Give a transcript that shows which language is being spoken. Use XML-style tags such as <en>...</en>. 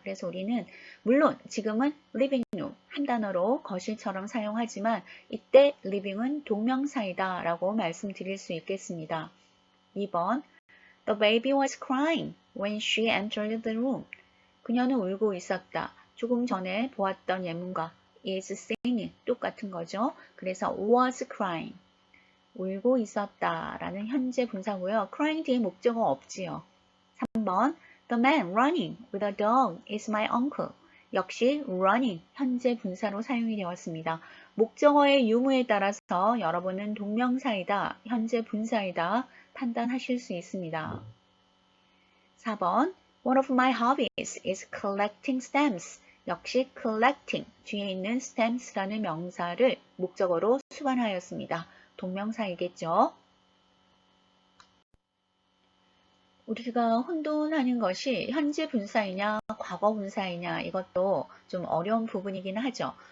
<ko>그래서 우리는 물론 지금은</ko> <en>living room</en> <ko>한 단어로 거실처럼 사용하지만 이때 living은 동명사이다 라고 말씀드릴 수 있겠습니다.</ko> <en>2번 The baby was crying when she entered the room.</en> <ko>그녀는 울고 있었다. 조금 전에 보았던 예문과</ko> <en>is singing</en> <ko>똑같은 거죠. 그래서 was crying. 울고 있었다 라는 현재 분사고요. crying 뒤에 목적어 없지요.</ko> <en>3번 The man running with a dog is my uncle.</en> <ko>역시 running 현재 분사로 사용이 되었습니다. 목적어의 유무에 따라서 여러분은 동명사이다, 현재 분사이다 판단하실 수 있습니다.</ko> <en>4번 One of my hobbies is collecting stamps.</en> <ko>역시 collecting 뒤에 있는 stamps라는 명사를 목적어로 수반하였습니다. 동명사이겠죠. 우리가 혼돈하는 것이 현재 분사이냐 과거 분사이냐 이것도 좀 어려운 부분이긴 하죠.</ko>